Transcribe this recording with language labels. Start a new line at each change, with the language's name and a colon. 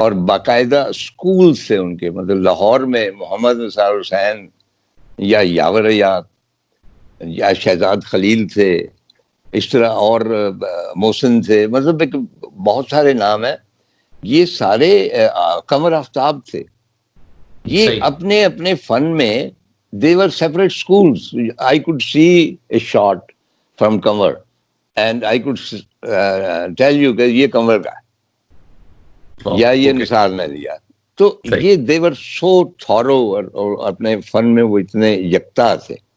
Urdu: اور باقاعدہ اسکول سے ان کے, مطلب لاہور میں محمد نثار حسین یا یاور ایاز یا شہزاد خلیل تھے, اس طرح اور محسن تھے, مطلب بہت سارے نام ہیں. یہ سارے قمر آفتاب تھے. یہ اپنے اپنے فن میں
English: they were separate schools. I could see a shot from Kanwar and I could tell you
Urdu: کہ یہ کنور کا ہے یا یہ نثار نے لیا. تو یہ
English: they were so thorough,
Urdu: اور اپنے فن میں وہ اتنے یکتا تھے.